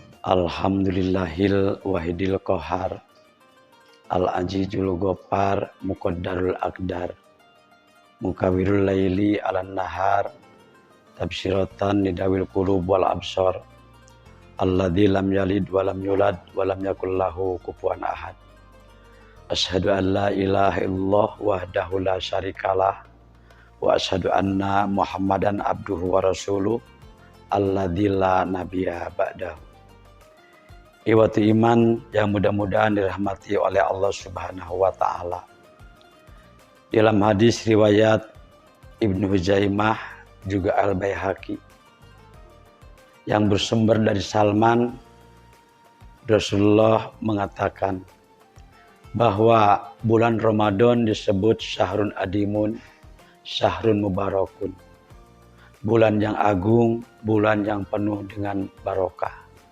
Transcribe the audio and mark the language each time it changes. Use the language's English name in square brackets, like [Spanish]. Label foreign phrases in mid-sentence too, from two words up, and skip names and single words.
[Arabic] الحمد لله الواحد القهار, العزيز الغفار، مقدر الأقدار، مكور الليل على النهار، تبصرة لذوي القلوب والأبصار، الذي لم يلد ولم يولد ولم يكن له كفوا أحد. أشهد أن لا إله إلا الله وحده لا شريك له وأشهد أن محمدا عبده ورسوله الذي لا نبي بعده. إخوة الإيمان [Indonesian] yang mudah-mudahan dirahmati oleh Allah [Arabic] سبحانه وتعالى. [Indonesian] Dalam hadis riwayat Ibnu Huzaimah juga Al-Baihaqi yang bersumber dari Salman, Rasulullah mengatakan bahwa bulan Ramadan disebut [Arabic] شهر عظيم، شهر مبارك, [Indonesian] bulan yang agung, bulan yang penuh dengan barokah.